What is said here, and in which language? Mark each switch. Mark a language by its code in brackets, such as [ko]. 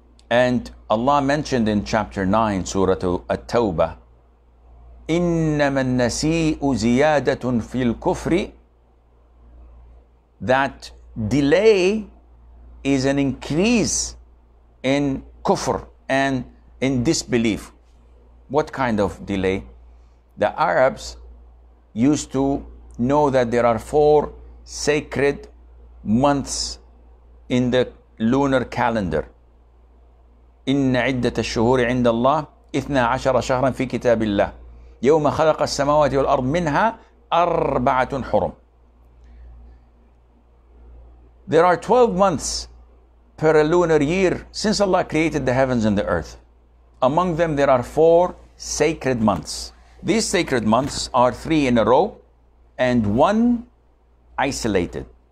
[en] And Allah mentioned in chapter 9, Surah At-Tawbah, [ar] إنما النسيء زيادة في الكفر, [en] that delay is an increase in kufr and in disbelief. What kind of delay? The Arabs used to know that there are 4 sacred months in the lunar calendar. [ar] إن عدة الشهور عند الله 12 شهرا في كتاب الله يوم خلق السماوات والأرض منها 4 حرم. [en] There are 12 months per lunar year since Allah created the heavens and the earth. Among them there are 4 sacred months. These sacred months are 3 in a row and 1 isolated.